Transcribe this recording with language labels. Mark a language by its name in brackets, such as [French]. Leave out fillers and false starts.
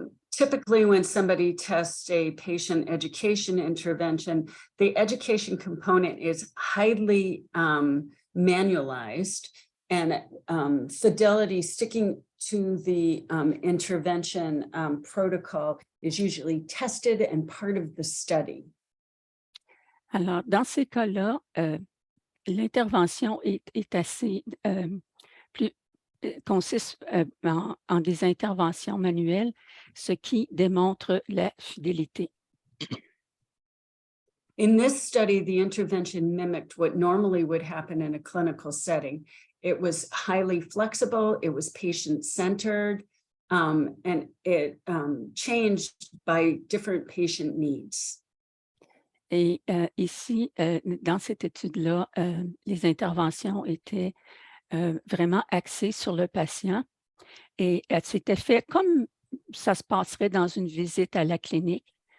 [English] Typically, when somebody tests a patient education intervention, the education component is highly manualized, and fidelity sticking to the intervention protocol is usually tested and part of the study. [French] Alors, dans ces cas-là, l'intervention est assez consiste en des interventions manuelles, ce qui démontre la fidélité. [English] In this study, the intervention mimicked what normally would happen in a clinical setting. It was highly flexible, it was patient-centered, and it changed by different patient needs. [French] Et ici, dans cette étude-là, les interventions étaient vraiment axées sur le patient et c'était fait comme ça se passerait dans une visite à la clinique.